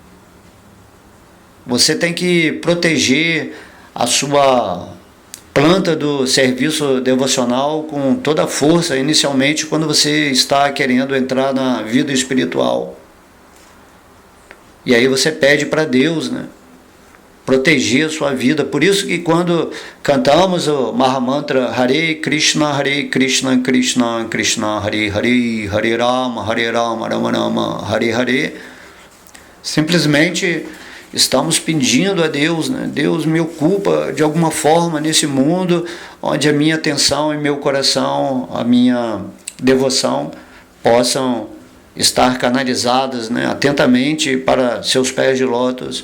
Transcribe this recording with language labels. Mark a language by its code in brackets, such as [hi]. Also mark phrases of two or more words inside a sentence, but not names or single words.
[pt] Você tem que proteger a sua planta do serviço devocional com toda a força, inicialmente, quando você está querendo entrar na vida espiritual. E aí você pede para Deus, né, proteger a sua vida. Por isso que quando cantamos o Mahamantra Hare Krishna, Krishna Krishna, Hare Hare, Hare Rama, Rama Rama, Hare Hare, simplesmente estamos pedindo a Deus, né? Deus me ocupa de alguma forma nesse mundo onde a minha atenção e meu coração, a minha devoção possam estar canalizadas, né, atentamente para seus pés de lótus.